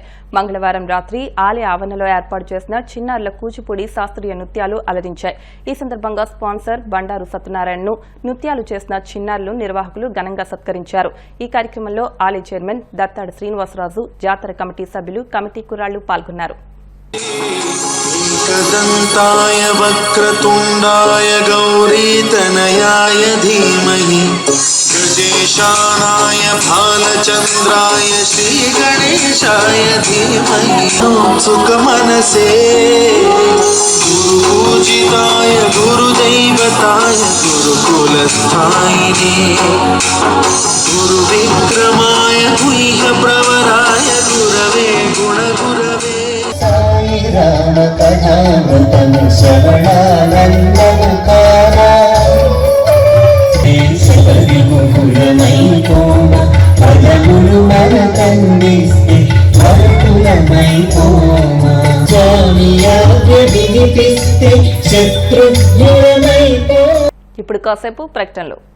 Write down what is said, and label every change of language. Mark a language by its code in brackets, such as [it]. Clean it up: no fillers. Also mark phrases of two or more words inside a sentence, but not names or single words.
[te] మంగళవారం రాత్రి ఆలయ ఆవరణలో ఏర్పాటు చేసిన చిన్నారుల కూచిపూడి శాస్త్రీయ నృత్యాలు అలరించాయి. ఈ సందర్భంగా స్పాన్సర్ బండారు సత్యనారాయణను నృత్యాలు చేసిన చిన్నారులు నిర్వాహకులు ఘనంగా సత్కరించారు. ఈ కార్యక్రమంలో ఆలయ చైర్మన్ దత్తాడు శ్రీనివాసరాజు, జాతర కమిటీ సభ్యులు, కమిటీ కుర్రాళ్లు పాల్గొన్నారు. [sa] एकदन्ताय वक्रतुण्डाय गौरीतनयाय धीमहि गजेशानाय भालचन्द्राय श्रीगणेशाय धीमहि सुखमनसे गुरुपूजिताय गुरुदैवताय गुरुकुलस्थायिने गुरुविक्रमाय गुह्यप्रवराय गुरवे गुणगुरवे राम कथामृतं श्रवणानन्दमुखारा [te] శబరిముఖులమైపోమ పదములు మరకందిస్తే మరుకులమైపోమ స్వామి ఆజ్ఞ వినిపిస్తే శత్రుఘ్నులమైపో. ఇప్పుడు కాసేపు ప్రకటనలు.